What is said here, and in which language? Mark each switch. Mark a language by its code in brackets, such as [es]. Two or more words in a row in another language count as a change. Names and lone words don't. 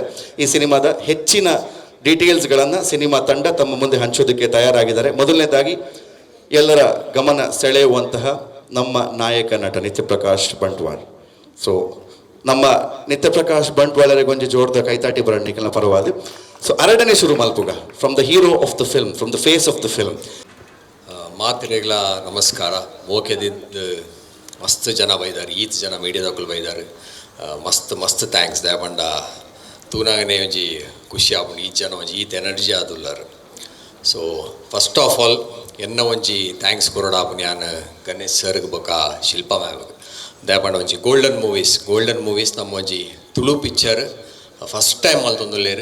[kn] ಈ ಸಿನಿಮಾದ ಹೆಚ್ಚಿನ ಡೀಟೇಲ್ಸ್ಗಳನ್ನು ಸಿನಿಮಾ ತಂಡ ತಮ್ಮ ಮುಂದೆ ಹಂಚೋದಕ್ಕೆ ತಯಾರಾಗಿದ್ದಾರೆ. ಮೊದಲನೇದಾಗಿ ಎಲ್ಲರ ಗಮನ ಸೆಳೆಯುವಂತಹ ನಮ್ಮ ನಾಯಕ ನಟ ನಿತ್ಯಪ್ರಕಾಶ್ ಬಂಟ್ವಾಳ್. [tcy] ಸೊ ನಮ್ಮ ನಿತ್ಯಪ್ರಕಾಶ್ ಬಂಟ್ವಾಳರಿಗೊಂದು ಜೋರ್ದ ಕೈತಾಟಿ ಬರಣ್ಣಿಕಲ್ನ ಪರವಾದ. ಸೊ ಎರಡನೇ ಶುರು ಮಲ್ಪುಗ [en] from the hero of the film, from the face of the film. [tcy] ಮಾತಿರೆಗಳ ನಮಸ್ಕಾರ. ಮೋಕೆದಿದ್ದು ಮಸ್ತ್ ಜನ ಬೈದಾರೆ, ಈತ್ ಜನ ಮೀಡಿಯಾದಾಗಲು ಬೈದಾರೆ. ಮಸ್ತ್ ಥ್ಯಾಂಕ್ಸ್ ದಯಪಂಡ ತೂನಾಗನೇ ಒಂಜಿ ಖುಷಿ ಆಪುಂಡು. ಈ ಜನ ಒಂಜಿ ಈತ್ ಎನರ್ಜಿ ಆದುಲ್ಲಾರು. [en] so first of all [tcy] ಎನ್ನ ಒಂಜಿ ಥ್ಯಾಂಕ್ಸ್ ಕೊರಡಾಪುನಿ ನಾನು ಗಣೇಶ್ ಸರ್ಗೆ ಬೊಕ ಶಿಲ್ಪಾ ಮ್ಯಾಮ್ ದಯಪಂಡ ಒಂಜಿ ಗೋಲ್ಡನ್ ಮೂವೀಸ್ ನಮ್ಮ ಒಂಜಿ ತುಳು ಪಿಕ್ಚರ್ [en] first time [tcy] ಮಲ್ತೊಂದುಲ್ಲೇರು.